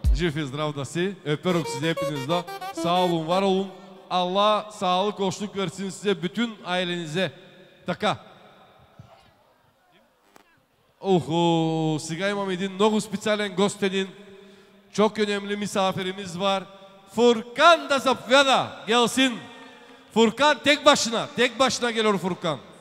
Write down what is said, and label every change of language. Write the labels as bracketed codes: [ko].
[bg] Жив и zdrav da si. [tr] Öpüyorum sizi hepinizle. Sağ olun, var olun. Allah sağlık, hoşluk versin size, bütün ailenize. [bg] Така. Охо, сега имам един много специален гост, един [tr] çok önemli misafirimiz var. Furkan da Zapya'da gelsin. Furkan tek başına geliyor Furkan.